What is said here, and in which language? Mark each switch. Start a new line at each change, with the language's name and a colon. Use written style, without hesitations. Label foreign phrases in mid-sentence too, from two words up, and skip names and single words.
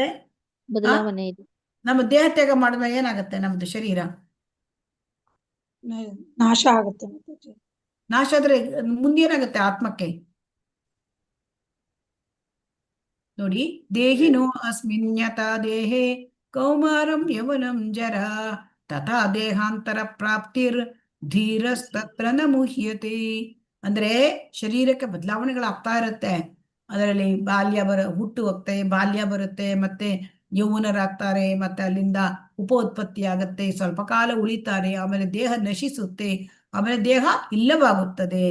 Kannada: ಬದಲಾವಣೆ ಇದೆ. ನಮ್ಮ ದೇಹ ತ್ಯಾಗ ಮಾಡಿದಾಗ ಏನಾಗುತ್ತೆ? ನಮ್ದು ಶರೀರ ನಾಶ ಆಗುತ್ತೆ ಮಾತಾಜಿ. ನಾಶ ಆದ್ರೆ ಮುಂದೇನಾಗುತ್ತೆ ಆತ್ಮಕ್ಕೆ? ನೋಡಿ,
Sanskrit: ದೇಹಿನೋ ಅಸ್ಮಿನ್ಯತ ದೇಹೇ ಕೌಮಾರಂ ಯವನಂ ಜರ ತಥಾ ದೇಹಾಂತರ ಪ್ರಾಪ್ತಿರ್ ಧೀರಸ್ತತ್ರ ನ ಮುಹ್ಯತೆ.
Kannada: ಅಂದ್ರೆ ಶರೀರಕ್ಕೆ ಬದಲಾವಣೆಗಳಾಗ್ತಾ ಇರುತ್ತೆ. ಅದರಲ್ಲಿ ಹುಟ್ಟು ಹೋಗ್ತೆ, ಬಾಲ್ಯ ಬರುತ್ತೆ, ಮತ್ತೆ ಯೌವನರಾಗ್ತಾರೆ, ಮತ್ತೆ ಅಲ್ಲಿಂದ ಉಪೋತ್ಪತ್ತಿ ಆಗತ್ತೆ, ಸ್ವಲ್ಪ ಕಾಲ ಉಳಿತಾರೆ, ಆಮೇಲೆ ದೇಹ ನಶಿಸುತ್ತೆ, ಆಮೇಲೆ ದೇಹ ಇಲ್ಲವಾಗುತ್ತದೆ.